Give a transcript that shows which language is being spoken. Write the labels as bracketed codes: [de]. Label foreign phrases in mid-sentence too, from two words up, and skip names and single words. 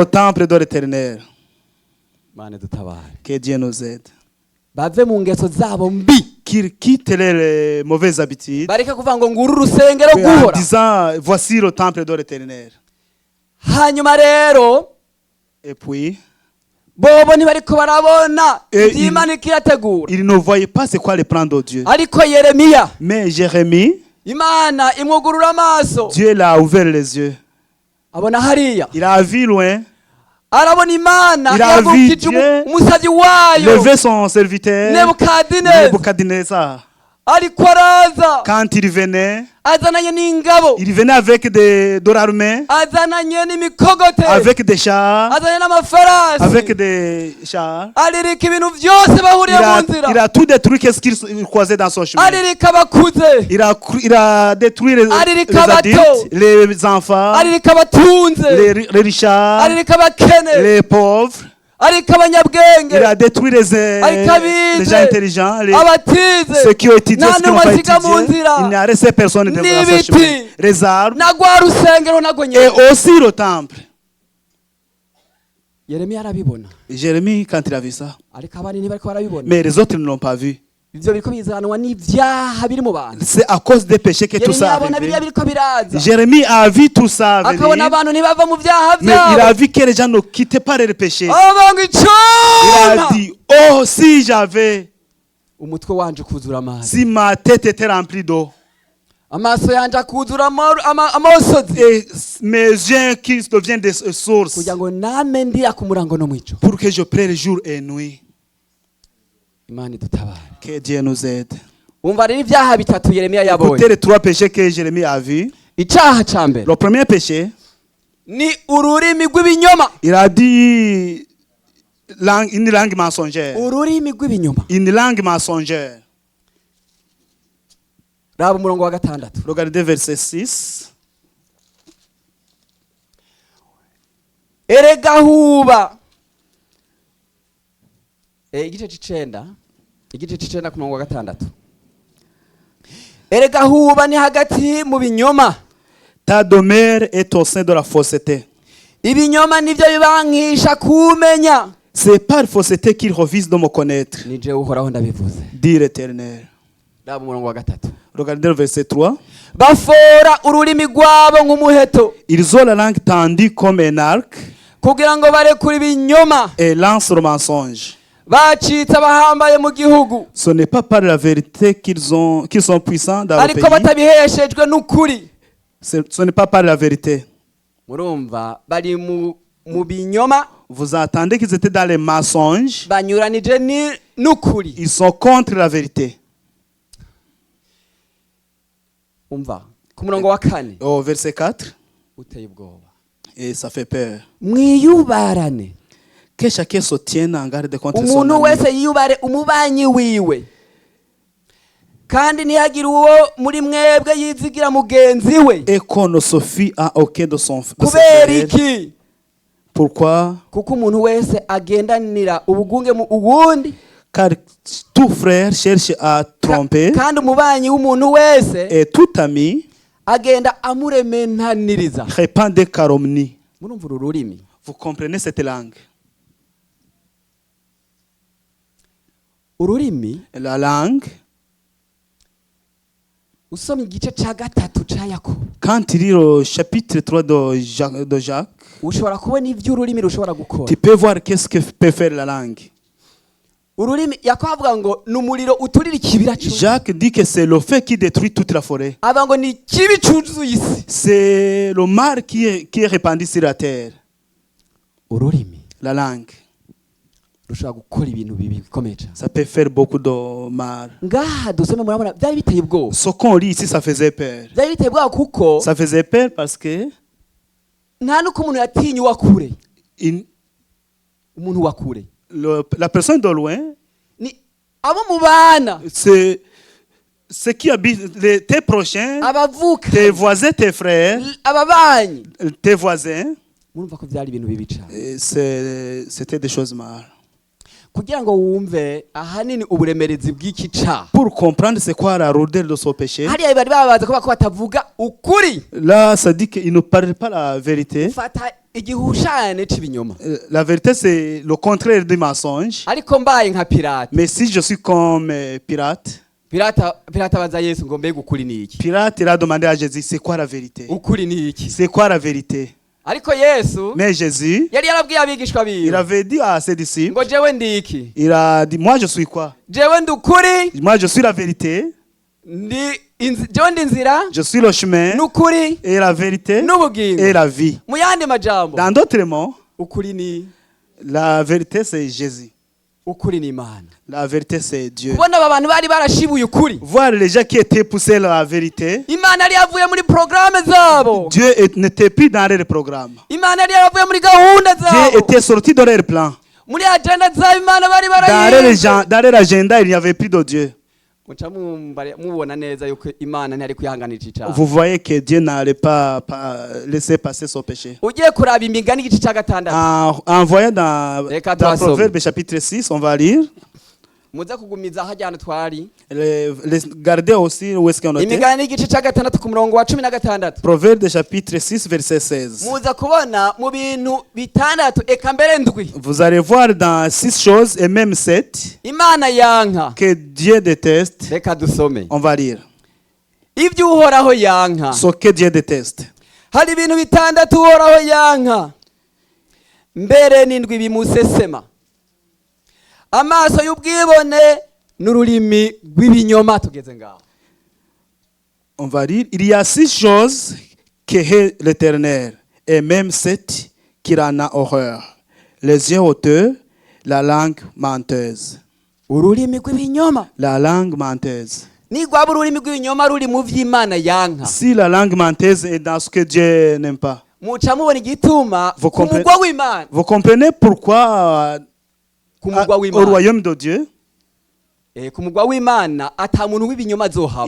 [fr] Le temple de l'Éternel. [rn] Mane dutabare, [fr] Que Dieu nous aide. [rn] bave mu ngeso zabo mbi, [fr] Qu'ils quittent les mauvaises habitudes [rn] bareke kuvuga ngo nguru urusengero [fr] en [rn] rw'Uhoraho. [fr] disant voici le temple de l'Éternel. [rn] Hanyuma rero [fr] Et puis, [rn] bobo ntibariko barabona Eh, ivy'Imana ikirategura, [fr] ils ne voyaient pas c'est quoi le plan de Dieu. [rn] ariko Yeremiya [fr] Mais Jérémie, [rn] Imana imwugurura amaso, [fr] Dieu l'a ouvert les yeux. [rn] abona hariya, [fr] Il a vu loin, [rn] arabona Imana [fr] Il a vu [rn] yagukije [fr] Dieu [rn] umusavyi wayo [fr] lever son serviteur, [rn] Nebukadineza, [fr] Nebuchadnezzar. [rn] ariko araza [fr] Quand il venait [rn] azananye [fr] de l'armée, [rn] azananye n'imikogote, [fr] avec des chars, [rn] azanye n'amafarasi, [fr] avec des chars. [rn] aririka ibintu vyose bahuriye mu nzira, [fr] Il a tout détruit qu'est-ce qu'il croisait dans son chemin. [rn] aririka abakuze, [fr] Il a détruit les adultes, les enfants, [rn] aririka abatunze, [fr] les richards, [rn] aririka abakene, [fr] les pauvres. [rn] ariko abanyabwenge, [fr] Il a détruit les gens intelligents, [rn] abatize, [fr] ceux qui ont étudié, [rn] nta [fr] ceux qui n'ont [rn] n'umwe [fr] pas [rn] asiga mu [fr] étudié. [rn] nzira, [fr] Il n'y a resté personne dans ce chemin. [rn] n'ibiti, [fr] Les arbres [rn] na rwa rusengero nago [fr] et [rn] nyene. [fr] aussi le temple. [rn] Yeremiya arabibona, [fr] Jérémie, quand il a vu ça, [rn] ariko abandi ntibariko barabibona. [fr] mais les autres ne l'ont pas vu. [rn] ivyo biriko bizanwa n'ivyaha biri mu bantu. [fr] C'est à cause des péchés que tout ça [rn] abona biriya [fr] arrive. [rn] biriko biraza, [fr] Jérémie a vu tout ça [rn] akabona [fr] venir, [rn] abantu ntibava mu vyaha [fr] mais il a [rn] vyabo. [fr] vu que les gens ne quittaient pas les péchés. [rn] Abanga [fr] Il [rn] icuma, [fr] a dit, oh, si j'avais, [rn] umutwe wanje kuzura amazi, [fr] si ma tête était remplie d'eau, [rn] amaso yanje akuzura amosozi, [fr] et mes yeux qui deviennent des sources, [rn] kugira ngo name ndira ku murango no mwijoro. [fr] pour que je prie jour et nuit. [rn] Imana idutabare. [fr] Que Dieu nous aide. [rn] Umva rero ivyaha bitatu Yeremiya yabonye. [fr] Écoutez les 3 péchés que Jérémie a vus. [rn] Icaha ca mbere [fr] Le premier péché, [rn] ni ururimi rw'ibinyoma. [fr] il a dit une langue mensongère. [rn] Ururimi rw'ibinyoma. [fr] Une langue mensongère. [rn] Raba umurongo wa gatandatu. [fr] Regardez verset 6. [rn] Erega huba. Igice c'icenda ku murongo wa gatandatu. Erega huba ni hagati mu binyoma. [fr] Ta demeure est au sein de la fausseté. [rn] Ibinyoma nivyo bibankisha kumenya. [fr] C'est par fausseté qu'ils refusent de me connaître, [rn] Ni jewe uhoraho ndabivuze. [fr] dit l'Éternel. [rn] Raba umurongo wa gatatu. [fr] Regardez le verset 3. [rn] Bafora ururimi rwabo nk'umuheto [fr] Ils ont la langue tendue comme un arc [rn] kugira ngo barekure ibinyoma. [fr] et lancent le mensonge. [rn] Bacitse abahambaye mu gihugu, [fr] Ce n'est pas par la vérité qu'ils sont puissants dans le [rn] ariko [fr] pays. [rn] batabiheshejwe n'ukuri. [fr] Ce n'est pas par la vérité. [rn] Murumva bari mu binyoma, [fr] Vous entendez qu'ils étaient dans les mensonges. [rn] banyuranije n'ukuri. [fr] Ils sont contre la vérité. [rn] Umva ku murongo wa kane [fr] Au verset 4. [rn] uteye ubwoba. [fr] Et ça fait peur. [rn] Mwiyubarane, [fr] Que chacun se tienne en garde contre son [rn] umuntu [fr] ami. [rn] wese yiyubare umubanyi wiwe, kandi ntihagire uwo muri mwebwe yizigira mugenzi we. [fr] Et qu'on ne se fie à aucun de ses [rn] Kubera [fr] frères. [rn] iki? [fr] Pourquoi? [rn] Kuko umuntu wese agendanira ubugunge mu uwundi, [fr] Car tout frère cherche à tromper [rn] kandi umubanyi w'umuntu wese [fr] et tout ami [rn] agenda amurementaniriza. [fr] répand des calomnies. [rn] Murumva uru rurimi? [fr] Vous comprenez cette langue? [rn] Ururimi [fr] La langue, [rn] usomye igice ca gatatu ca Yakobo, [fr] quand tu lis le chapitre 3 de Jacques, [rn] ushobora kubona ivyo ururimi rushobora gukora. [fr] tu peux voir qu'est-ce que peut faire la langue. [rn] Ururimi Yakobo avuga ngo ni umuriro uturira ikibira cyo. [fr] Jacques dit que c'est le feu qui détruit toute la forêt. [rn] Avuga ngo ni kibi cuzuye isi. [fr] C'est le mal qui est répandu sur la terre. [rn] Ururimi [fr] La langue, [rn] rushobora gukora ibintu bibi bikomeye cyane. [fr] ça peut faire beaucoup de mal. [rn] Ngaha dusome murabona byari biteye ubwoba. [fr] Ce qu'on lit ici, ça faisait peur. [rn] Byari biteye ubwoba kuko [fr] Ça faisait peur parce que [rn] nta nuko umuntu yatinya uwakure. [fr] il- [rn] Umuntu wakure [fr] la personne de loin, [rn] ni abo mubana, [fr] c'est ceux qui habitent, tes prochains, [rn] abavuka, [fr] tes voisins, tes frères, [rn] ababanyi. [fr] tes voisins, [rn] Murumva ko byari ibintu bibi cyane. [fr] c'était des choses mal. [rn] Kugira ngo wumve ahanini uburemerezi bw'iki caha, [fr] Pour comprendre c'est quoi la rudeur de son péché, [rn] hariya bari babaza ko batavuga ukuri. [fr] là, ça dit qu'il ne parle pas la vérité. [rn] Fata igihushane c'ibinyoma. [fr] La vérité, c'est le contraire du mensonge. [rn] Ariko mbaye nka pirate, [fr] Mais si je suis comme pirate, [rn] pirate abaza Yesu ngo mbega ukuri ni iki? [fr] pirate, il a demandé à Jésus, c'est quoi la vérité? [rn] Ukuri ni iki? [fr] C'est quoi la vérité? [rn] Ariko Yesu [fr] Mais Jésus, [rn] yari yarabwiye abigishwa [fr] il [rn] biwe [fr] avait dit à ses disciples, [rn] ngo jewe ndi iki? [fr] il a dit, moi je suis quoi? [rn] Jewe ndi ukuri, [fr] Moi je suis la vérité, [rn] jewe ndi inzira [fr] je suis le chemin [rn] n'ukuri [fr] et la vérité et [rn] n'ubugingo. [fr] la vie. [rn] Mu yandi majambo, [fr] Dans d'autres mots, [rn] ukuri ni [fr] la vérité c'est Jésus. [rn] ukuri ni Imana. [fr] La vérité c'est Dieu. [rn] Kubona aba bantu bari barashibuye ukuri, [fr] Voir les gens qui étaient poussés à la vérité, [rn] Imana yari yavuye muri programme zabo, [fr] Dieu n'était plus dans leur programme. [rn] Imana yari yaravuye muri gahunda [fr] Dieu [rn] zabo, [fr] était sorti de leur plan. [rn] muri agenda zabo Imana bari [fr] Dans leur agenda, il n'y avait plus de Dieu. [rn] muca mubona neza yuko Imana ntiyari kwihanganira iki cyaha. [fr] Vous voyez que Dieu n'allait pas laisser passer son péché. [rn] Ugiye kuraba imigani igice cya gatandatu, [fr] En voyant dans [rn] Reka tuhasome. [fr] Proverbe chapitre 6, on va lire. [rn] muze kugumiza hajyana twari [fr] Gardez aussi où est-ce qu'on était. [rn] imigani y'igice cya gatandatu ku murongo wa 16. [fr] Proverbe de chapitre 6, verset 16. [rn] muza kubona mu bintu bitandatu eka mbere ndwi [fr] Vous allez voir dans 6 choses et même 7 [rn] imana yanka. [fr] que Dieu déteste. [rn] Reka dusome [fr] On va lire. [rn] ibyo uhoraho yanka. [fr] Ce que Dieu déteste. [rn] hari ibintu bitandatu uhoraho yanka mbere n'indwi bimusesema: amaso y'ubwibone n'ururimi rw'ibinyoma. Tugeze ngaho. [fr] On va lire. Il y a 6 choses que hait l'Éternel et même 7 qu'il en a horreur. Les yeux hauteux, la langue menteuse. [rn] ururimi rw'ibinyoma. [fr] La langue menteuse. [rn] ni rwaba ururimi rw'ibinyoma ruri mu vy'Imana yanka, [fr] Si la langue menteuse est dans ce que Dieu n'aime pas, [rn] muca mubona igituma [fr] Vous [rn] ku [fr] comprenez- [rn] mugwa w'Imana, [fr] vous comprenez pourquoi [rn] ku mugwa [fr] au [rn] w'Imana, [fr] royaume de Dieu, [rn] ku mugwa w'Imana ata muntu w'ibinyoma azohaba.